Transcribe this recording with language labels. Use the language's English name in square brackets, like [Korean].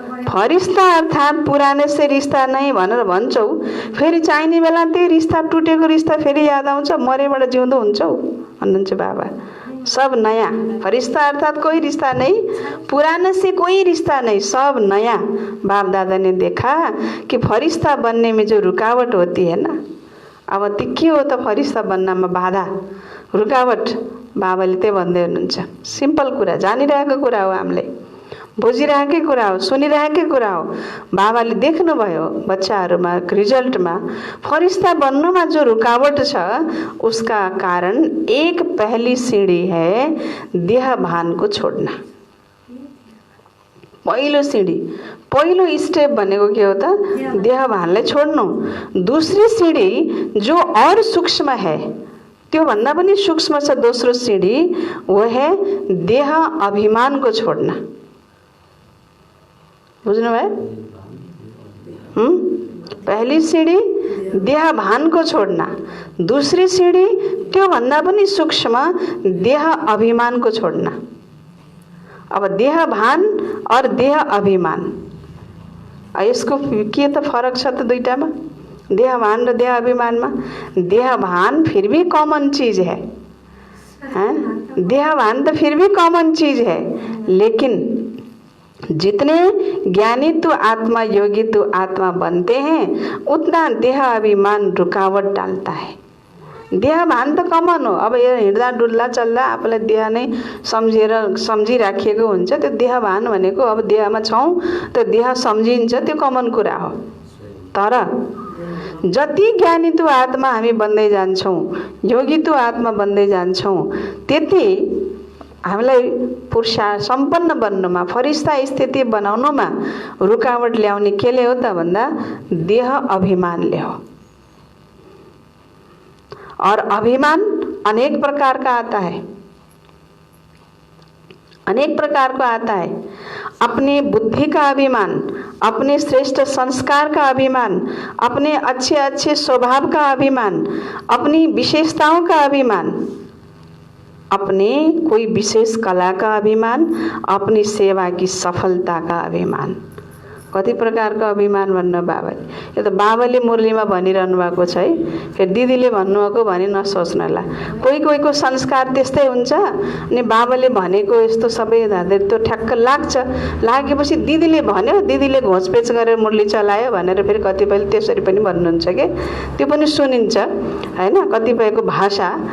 [Nepali] फरिश्ता अर्थात [Hindi] पुराने से रिश्ता नहीं [Nepali] भनेर भन्छौ, फेरि चाहिने बेला त्यही रिश्ता, टुटेको रिश्ता फेरि याद आउँछ, मरेबाट जिउँदो हुन्छौ भन्नुहुन्छ बाबा। [Hindi] सब नया। फरिश्ता अर्थात कोई रिश्ता नहीं, पुराने से कोई रिश्ता नहीं, सब नया। बाप दादा ने देखा कि फरिश्ता बनने में जो रुकावट होती है ना, [Nepali] अब त्यो के हो त फरिश्ता बन्नमा बाधा रुकावट, बाबाले त्यही भन्दै हुनुहुन्छ। सिम्पल कुरा, जानिरहेको कुरा हो, हामीले बुझिरहेकै कुरा हो, सुनिरहेकै कुरा हो। बाबाले देख्नुभयो बच्चाहरूमा रिजल्टमा फरिश्ता बन्नुमा जो रुकावट छ [Hindi] उसका कारण एक पहली सीढ़ी है [Nepali] देह भान को छोड्न। पहिलो सीढ़ी, पहिलो स्टेप भनेको के हो त? देह भानलाई छोड्नु। [Hindi] दूसरी सीढ़ी जो और सूक्ष्म है, [Nepali] त्यो भन्दा पनि सूक्ष्म छ दोस्रो सीढ़ी, [Hindi] वो है देह अभिमान को छोड्न। [Nepali] बुझ्नु भयो? [Hindi] पहली सीढ़ी देह भान को छोड्न, दूसरी सीढ़ी [Nepali] त्यो भन्दा पनि [Hindi] सूक्ष्म देह अभिमान को छोड्न। [Nepali] अब देह भान और देह अभिमान, यसको के त फरक छ त दुईटामा? देह भान र देह अभिमानमा? [Hindi] देह भान फिर भी कॉमन चीज है, देह भान तो फिर भी कॉमन चीज है, लेकिन जितने ज्ञानी तो आत्मा, योगी तो आत्मा बनते हैं, उतना देह अभिमान रुकावट डालता है। [Nepali] देह भान त कमन हो। अब यो हिँड्दा डुल्दा चल्दा आफूलाई देह नै सम्झिराखिएको हुन्छ, त्यो देह भान भनेको अब देहमा छौँ त्यो देह सम्झिन्छ, त्यो कमन कुरा हो। तर जति ज्ञानी तो आत्मा हामी बन्दै जान्छौँ, योगी तो आत्मा बन्दै जान्छौँ, त्यति हामीलाई पुरुषा सम्पन्न बन्नुमा, फरिश्ता स्थिति बनाउनुमा रुकावट ल्याउने केले हो त भन्दा देह अभिमानले हो। [Hindi] और अभिमान अनेक प्रकार का आता है, अनेक प्रकार का आता है। अपनी बुद्धि का अभिमान, अपने श्रेष्ठ संस्कार का अभिमान, अपने अच्छे अच्छे स्वभाव का अभिमान, अपनी विशेषताओं का अभिमान, अपने कोई विशेष कला का अभिमान, अपनी सेवा की सफलता का अभिमान। [Nepali] कति प्रकारको अभिमान भन्नु बाबाले? यो त बाबाले मुरलीमा भनिरहनु भएको छ है, फेरि दिदीले भन्नुभएको भनी नसोच्नुला। कोही कोहीको संस्कार त्यस्तै हुन्छ, अनि बाबाले भनेको यस्तो सबै धादेर त्यो ठ्याक्क लाग्छ। लागेपछि दिदीले भन्यो, दिदीले घोचपेच गरेर मुरली चलायो भनेर फेरि कतिपयले त्यसरी पनि भन्नुहुन्छ के, त्यो पनि सुनिन्छ हैन कतिपयको भाषा।